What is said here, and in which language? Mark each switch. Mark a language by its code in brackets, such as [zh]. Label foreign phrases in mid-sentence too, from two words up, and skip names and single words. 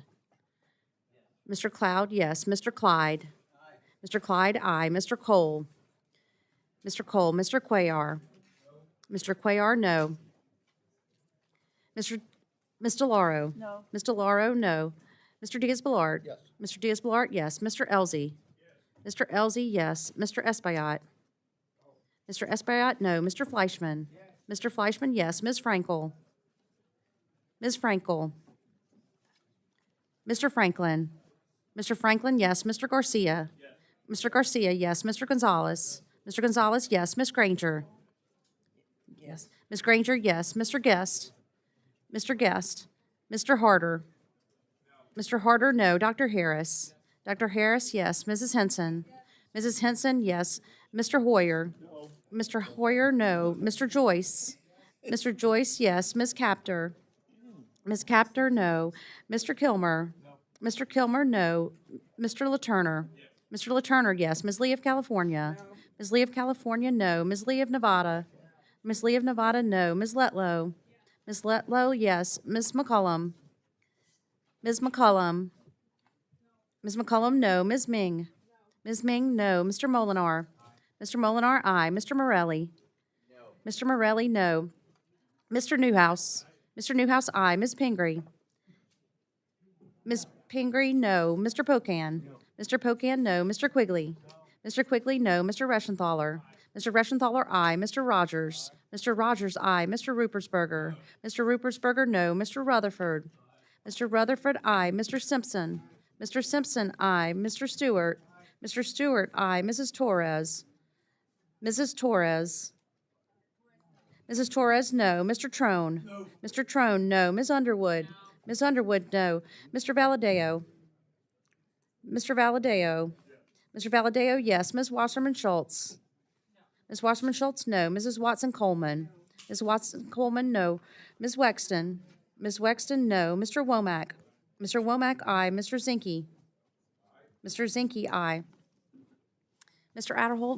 [en] Mr. Cloud, yes. Mr. Clyde? Mr. Clyde, aye. Mr. Cole? Mr. Cole? Mr. Cuellar? Mr. Cuellar, no. Ms. DeLauro? No. Ms. DeLauro, no. Mr. Diaz-Balart? Yes. Mr. Diaz-Balart, yes. Mr. Elzey? Mr. Elzey, yes. Mr. Espaillat? Mr. Espaillat, no. Mr. Fleischman? Mr. Fleischman, yes. Ms. Frankel? Ms. Frankel? Mr. Franklin? Mr. Franklin, yes. Mr. Garcia? Mr. Garcia, yes. Mr. Gonzalez? Mr. Gonzalez, yes. Ms. Granger? Yes. Ms. Granger, yes. Mr. Guest? Mr. Guest? Mr. Harder? Mr. Harder, no. Dr. Harris? Dr. Harris, yes. Mrs. Henson? Mrs. Henson, yes. Mr. Hoyer? Mr. Hoyer, no. Mr. Joyce? Mr. Joyce, yes. Ms. Capter? Ms. Capter, no. Mr. Kilmer? Mr. Kilmer, no. Mr. LaTurner? Mr. LaTurner, yes. Ms. Lee of California? Ms. Lee of California, no. Ms. Lee of Nevada? Ms. Lee of Nevada, no. Ms. Letlow? Ms. Letlow, yes. Ms. McCollum? Ms. McCollum? Ms. McCollum, no. Ms. Ming? Ms. Ming, no. Mr. Molinar? Mr. Molinar, aye. Mr. Morelli? Mr. Morelli, no. Mr. Newhouse? Mr. Newhouse, aye. Ms. Pingree? Ms. Pingree, no. Mr. Pocan? Mr. Pocan, no. Mr. Quigley? Mr. Quigley, no. Mr. Reschenthaler? Mr. Reschenthaler, aye. Mr. Rogers? Mr. Rogers, aye. Mr. Rupersberger? Mr. Rupersberger, no. Mr. Rutherford? Mr. Rutherford, aye. Mr. Simpson? Mr. Simpson, aye. Mr. Stewart? Mr. Stewart, aye. Mrs. Torres? Mrs. Torres? Mrs. Torres, no. Mr. Trone? No. Mr. Trone, no. Ms. Underwood? Ms. Underwood, no. Mr. Valadeo? Mr. Valadeo? Mr. Valadeo, yes. Ms. Wasserman Schultz? Ms. Wasserman Schultz, no. Mrs. Watson Coleman? Ms. Watson Coleman, no. Ms. Wexton? Ms. Wexton, no. Mr. Womack? Mr. Womack, aye. Mr. Zinke? Mr. Zinke, aye. Mr. Adderholt?